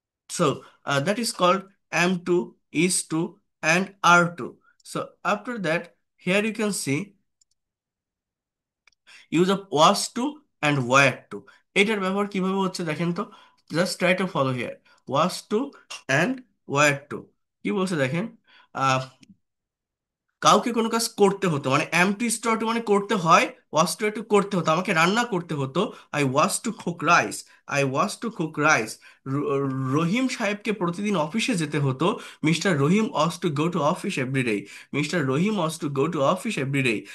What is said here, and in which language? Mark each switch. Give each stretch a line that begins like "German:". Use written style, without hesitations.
English: So that is called am to, is to, and are to. So after that, here you can see use of was to and were to.
Bangla: এটার ব্যবহার কিভাবে হচ্ছে দেখেন তো,
English: Just try to follow here.
Bangla: was to and were to কি বলছে দেখেন। কাউকে কোনো কাজ করতে হতো, মানে অ্যাম টু স্টার টু মানে করতে হয়, ওয়াজ টু টু করতে হতো, আমাকে রান্না করতে হতো।
English: I was to cook rice, I was to cook rice.
Bangla: রহিম সাহেবকে প্রতিদিন অফিসে যেতে হতো,
English: Mister Rahim was to go to office everyday, mister Rahim was to go to office everyday.